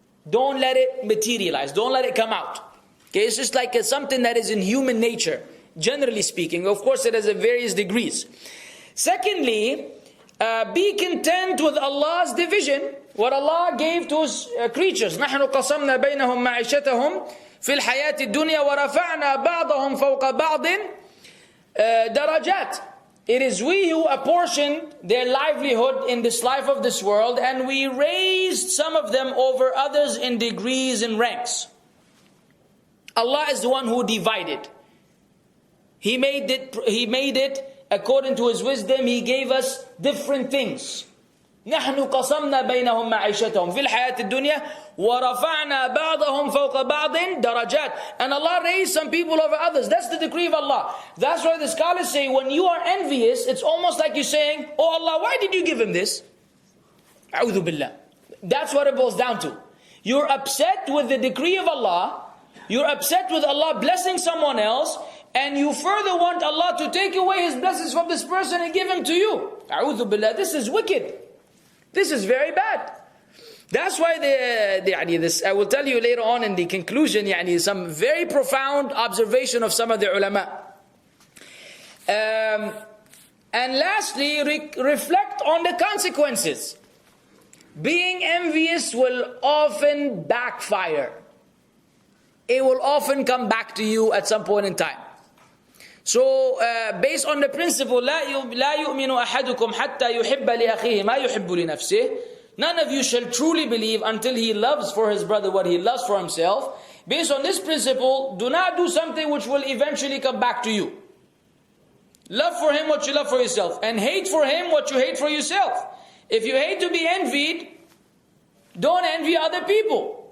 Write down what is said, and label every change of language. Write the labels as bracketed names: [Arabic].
[English] Don't let it materialize, don't let it come out. Okay, it's just like something that is in human nature, generally speaking. Of course, it has various degrees. Secondly, be content with Allah's division, what Allah gave to His creatures. [Arabic] نحن قسمنا بينهم معيشتهم في الحياة الدنيا ورفعنا بعضهم فوق بعض درجات. [English] It is we who apportioned their livelihood in this life of this world, and we raised some of them over others in degrees and ranks. Allah is the one who divided. He made it according to His wisdom. He gave us different things. [Arabic] نحن قسمنا بينهم معيشتهم في الحياة الدنيا ورفعنا بعضهم فوق بعض درجات. [English] And Allah raised some people over others. That's the decree of Allah. That's why the scholars say when you are envious, it's almost like you're saying, oh Allah, why did you give him this? [Arabic] أعوذ بالله. [English] That's what it boils down to. You're upset with the decree of Allah. You're upset with Allah blessing someone else, and you further want Allah to take away His blessings from this person and give him to you. A'udhu billah. This is wicked. This is very bad. That's why this, I will tell you later on in the conclusion, some very profound observation of some of the ulama. And lastly, reflect on the consequences. Being envious will often backfire. It will often come back to you at some point in time. So, based on the principle, [Arabic] لا يؤمن أحدكم حتى يحب لأخيه ما يحب لنفسه. [English] None of you shall truly believe until he loves for his brother what he loves for himself. Based on this principle, do not do something which will eventually come back to you. Love for him what you love for yourself, and hate for him what you hate for yourself. If you hate to be envied, don't envy other people.